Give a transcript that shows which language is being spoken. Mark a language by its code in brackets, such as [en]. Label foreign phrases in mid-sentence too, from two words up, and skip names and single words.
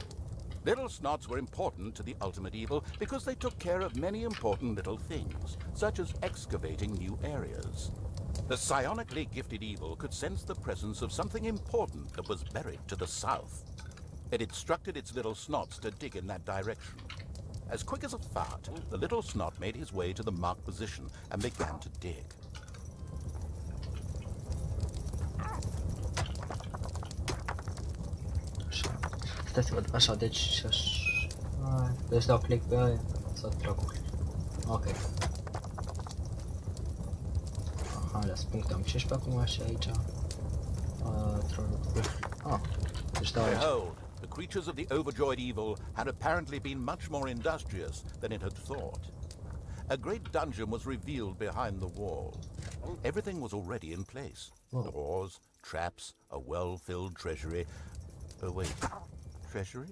[en] Little snots were important to the ultimate evil because they took care of many important little things, such as excavating new areas. The psionically gifted evil could sense the presence of something important that was buried to the south. It instructed its little snots to dig in that direction. As quick as a fart, the little snot made his way to the marked position and began to dig. [ro] Stai să văd, așa, deci deci dau click pe aia, să trag cu click. Ok. Ales puncte am 15 acum și aici. Deci dau aici. [en] Behold, the creatures of the overjoyed evil had apparently been much more industrious than it had thought. A great dungeon was revealed behind the wall. Everything was already in place. Doors, traps, a well-filled treasury. Oh wait, treasury?